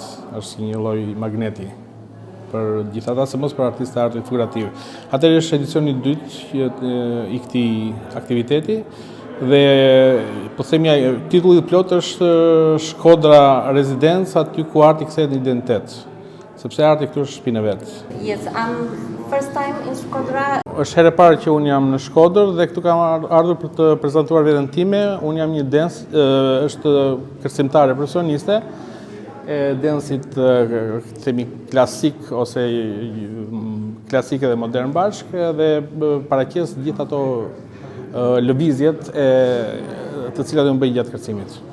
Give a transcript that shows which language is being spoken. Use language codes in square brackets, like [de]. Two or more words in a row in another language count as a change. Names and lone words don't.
[sq] Është si një lloj magneti për gjithë ata, se mos për artistë të artit figurativ. Atëherë është edicioni i dytë i këtij aktiviteti dhe po themi titulli i plot është Shkodra Residence, aty ku arti kthehet në identitet. Sepse arti këtu është shpinë e vet. [en] Yes, I'm first time in Shkodra. [sq] Është herë e parë që unë jam në Shkodër dhe këtu kam ardhur për të prezantuar veten time. Unë jam një dance, është kërcimtare profesioniste e densit themi klasik ose klasik dhe modern bashk, dhe paraqes gjithë ato lëvizjet të cilat do të bëjnë gjatë kërcimit.